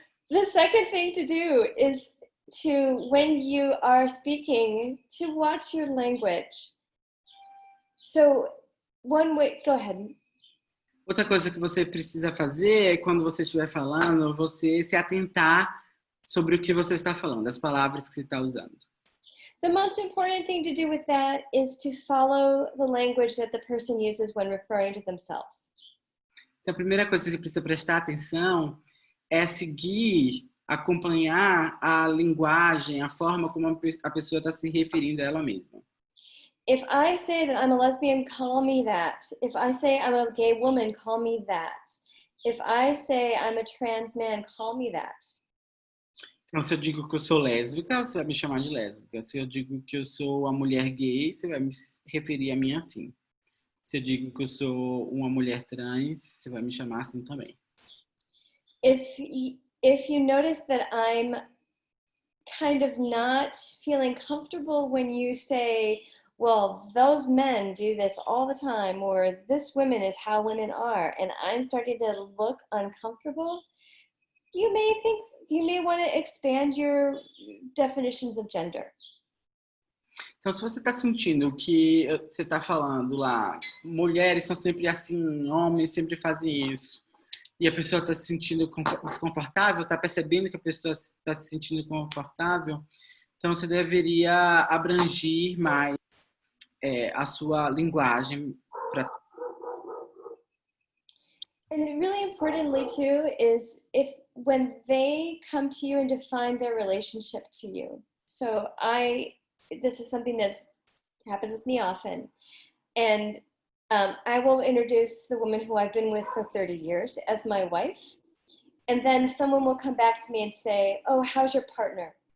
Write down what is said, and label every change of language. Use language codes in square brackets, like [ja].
[en] The second thing to do is to, when you are speaking, to watch your language. So one way, go ahead. [pt] Outra coisa que você precisa fazer é, quando você estiver falando, você se atentar sobre o que você está falando, as palavras que você está usando. [en] The most important thing to do with that is to follow the language that the person uses when referring to themselves. [pt] Então, a primeira coisa que precisa prestar atenção é seguir, acompanhar a linguagem, a forma como a pessoa está se referindo a ela mesma. [en] If I say that I'm a lesbian, call me that. If I say I'm a gay woman, call me that. If I say I'm a trans man, call me that. [pt] Então, se eu digo que eu sou lésbica, você vai me chamar de lésbica. Se eu digo que eu sou uma mulher gay, você vai me referir a mim assim. Se eu digo que eu sou uma mulher trans, você vai me chamar assim também. [en] If you notice that I'm kind of not feeling comfortable when you say, well, those men do this all the time, or this woman is how women are, and I'm starting to look uncomfortable, you may want to expand your definitions of gender. [pt] Então, se você está sentindo que você está falando lá, mulheres são sempre assim, homens sempre fazem isso, e a pessoa está se sentindo desconfortável, está percebendo que a pessoa está se sentindo confortável, então você deveria abranger mais a sua linguagem. [en] And really importantly too is when they come to you and define their relationship to you. So this is something that happens with me often, and I will introduce the woman who I've been with for 30 years as my wife, and then someone will come back to me and say, oh, how's your partner?